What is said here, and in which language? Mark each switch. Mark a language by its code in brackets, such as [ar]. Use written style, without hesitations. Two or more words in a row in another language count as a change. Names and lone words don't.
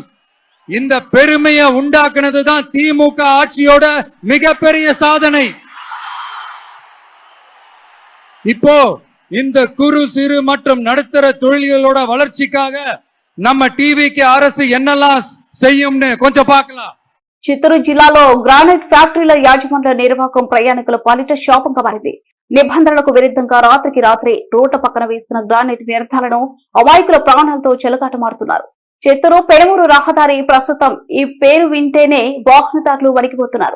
[ta] இந்த பெருமையை உண்டாக்குனது தான் திமுக ஆட்சியோட மிகப்பெரிய சாதனை. இப்போ இந்த குறு சிறு மற்றும் நடுத்தர தொழில்களோட வளர்ச்சிக்காக நம்ம டிவிக்கு அரசு என்னெல்லாம் செய்யும்னு கொஞ்சம் பார்க்கலாம். [te] చిత్తూరు జిల్లాలో గ్రానైట్ ఫ్యాక్టరీల యాజమాన్య నిర్వాహకం ప్రయాణికుల పాలిట శాపంగా మారింది. నిబంధనలకు విరుద్ధంగా రాత్రికి రాత్రి రోడ్ల పక్కన వేస్తున్న గ్రానైట్ వ్యర్థాలను అమాయకుల ప్రాణాలతో చెలగాటమాడుతున్నారు. చిత్తూరు పెనుమూరు రహదారి ప్రస్తుతం ఈ పేరు వింటేనే వాహనదారులు వణికిపోతున్నారు.